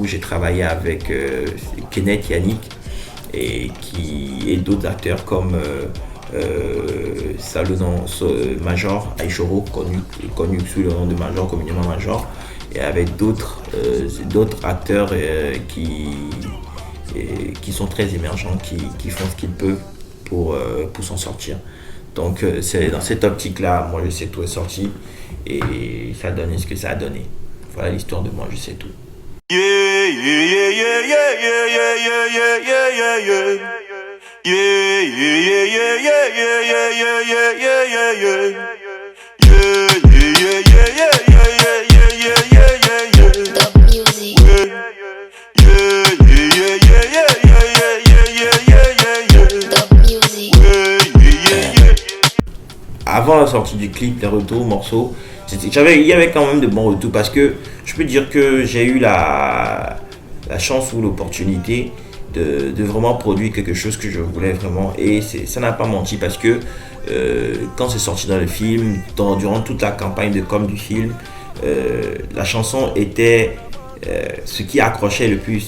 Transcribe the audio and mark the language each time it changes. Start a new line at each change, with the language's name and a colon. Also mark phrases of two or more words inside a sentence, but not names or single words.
French: J'ai travaillé avec Kenneth Yannick et d'autres acteurs comme Salomon Major, Aïchoro, connu sous le nom de Major, communément Major, et avec d'autres acteurs qui sont très émergents, qui font ce qu'ils peuvent pour s'en sortir. Donc c'est dans cette optique-là, Moi je sais tout est sorti et ça a donné ce que ça a donné. Voilà l'histoire de Moi je sais tout. Yeah, yeah, yeah, yeah, yeah, yeah, yeah, yeah, yeah, yeah, yeah. Yeah, yeah, yeah, yeah, yeah, yeah, yeah, yeah, yeah, yeah, yeah, yeah. Yeah, yeah, yeah, yeah, yeah, yeah, yeah, yeah, yeah, yeah, yeah.
English: Dub music. Yeah, yeah, yeah, yeah, yeah, yeah, yeah, yeah, yeah, yeah, yeah. Dub music. Yeah, yeah, yeah, yeah.
French: Avant la sortie du clip, les retours, morceaux, il y avait quand même de bons retours parce que je peux dire que j'ai eu la chance ou l'opportunité de vraiment produire quelque chose que je voulais vraiment, et ça n'a pas menti parce que quand c'est sorti dans le film, durant toute la campagne de com du film, la chanson était ce qui accrochait le plus.